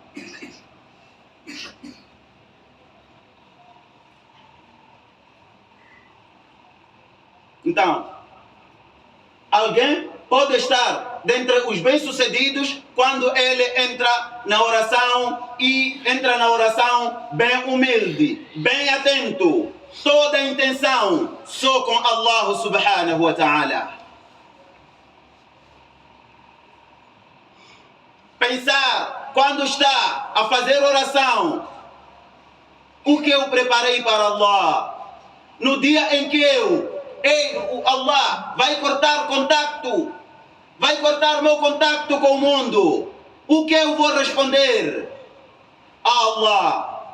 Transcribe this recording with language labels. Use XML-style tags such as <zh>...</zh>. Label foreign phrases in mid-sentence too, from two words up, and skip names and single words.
<pt>Então, alguém pode estar dentre os bem-sucedidos quando ele entra na oração bem humilde, bem atento, toda a intenção só com Allah</pt> <ar>سبحانه وتعالى.</ar> <pt>Pensar quando está a fazer oração, o que eu preparei para Allah, no dia em que Allah vai cortar meu contato com o mundo, o que eu vou responder a Allah?</pt>